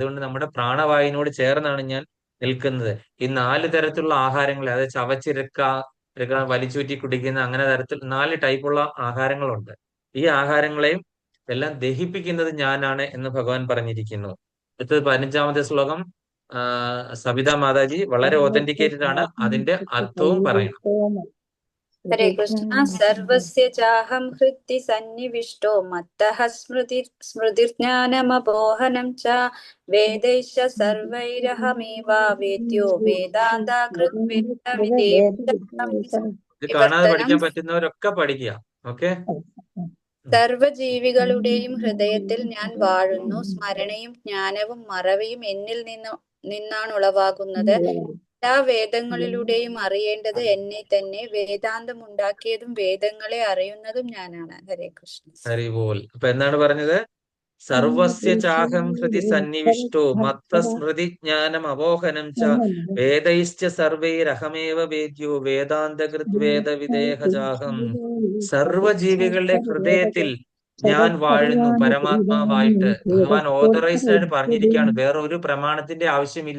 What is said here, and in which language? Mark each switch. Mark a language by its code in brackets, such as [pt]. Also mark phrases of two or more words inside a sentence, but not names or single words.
[ml] അതുകൊണ്ട് നമ്മുടെ പ്രാണവായുവിനോട് ചേർന്നാണ് ഞാൻ നിൽക്കുന്നത്. ഈ 4 തരത്തിലുള്ള ആഹാരങ്ങൾ, അതായത് ചവച്ചിരക്ക, വലിച്ചൂറ്റി കുടിക്കുന്ന, അങ്ങനെ തരത്തിൽ 4 ടൈപ്പുള്ള ആഹാരങ്ങളുണ്ട്. ഈ ആഹാരങ്ങളെയും എല്ലാം ദഹിപ്പിക്കുന്നത് ഞാനാണ് എന്ന് ഭഗവാൻ പറഞ്ഞിരിക്കുന്നു. അടുത്തത് 15-ാമത്തെ ശ്ലോകം. സബിത മാതാജി വളരെ ഓതന്റിക്കേറ്റഡ് ആണ്, അതിന്റെ അർത്ഥവും പറയണം. [sa] ഹരേ കൃഷ്ണ. സർവസ്യ ചാഹം ഹൃദി സന്നിവിഷ്ടോ മത്തഃ സ്മൃതിർജ്ഞാനമപോഹനം ച വേദൈശ്ച സർവൈരഹമേവാവേദ്യോ വേദാന്താകൃത് [ml] ഇത് കാണാതെ പഠിക്കാൻ പറ്റുന്നവരൊക്കെ പഠിക്കുക. ഓക്കെ. സർവജീവികളുടെയും ഹൃദയത്തിൽ ഞാൻ വാഴുന്നു. സ്മരണയും ജ്ഞാനവും മറവിയും എന്നിൽ നിന്നാണ് ഉളവാകുന്നത്. എല്ലാ വേദങ്ങളിലൂടെയും അറിയേണ്ടത് എന്നെ തന്നെ. വേദാന്തം ഉണ്ടാക്കിയതും വേദങ്ങളെ അറിയുന്നതും ഞാനാണ്. ഹരേ കൃഷ്ണ. ഹരി ബോൽ. അപ്പൊ എന്താണ് പറഞ്ഞത്? [sa] സർവസ്യ ചാഹം ഹൃദി സന്നിവിഷ്ടോ മത്ത സ്മൃതി ജ്ഞാനം അപോഹനം ച വേദൈശ്ച സർവൈരഹമേവ വേദ്യോ വേദാന്തകൃത് വേദവിദേഹജാഹം. [ml] സർവജീവികളുടെ ഹൃദയത്തിൽ ഞാൻ വാഴുന്നു പരമാത്മാവായിട്ട്. ഭഗവാൻ ഓതറൈസ്ഡ് ആയിട്ട് പറഞ്ഞിരിക്കുകയാണ്. വേറെ ഒരു പ്രമാണത്തിന്റെ ആവശ്യമില്ല.